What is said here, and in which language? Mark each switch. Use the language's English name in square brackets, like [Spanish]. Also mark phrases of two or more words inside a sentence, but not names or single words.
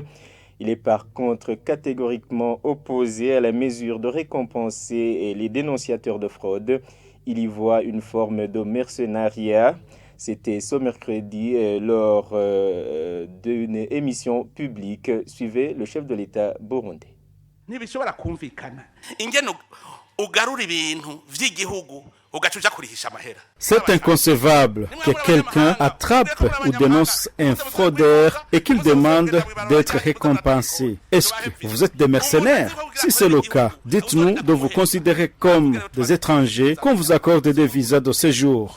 [French] Il est par contre catégoriquement opposé à la mesure de récompenser les dénonciateurs de fraude. Il y voit une forme de mercenariat. C'était ce mercredi lors d'une émission publique. Suivez le chef de l'État burundais. [Rundi] ntibishobora kumvikana ingene ugarura ibintu vy'igihugu ugacuja kurihisha amahera. [French] C'est inconcevable que quelqu'un attrape ou dénonce un fraudeur et qu'il demande d'être récompensé. Est-ce que vous êtes des mercenaires? Si c'est le cas, dites-nous de vous considérer comme des étrangers, qu'on vous accorde des visas de séjour.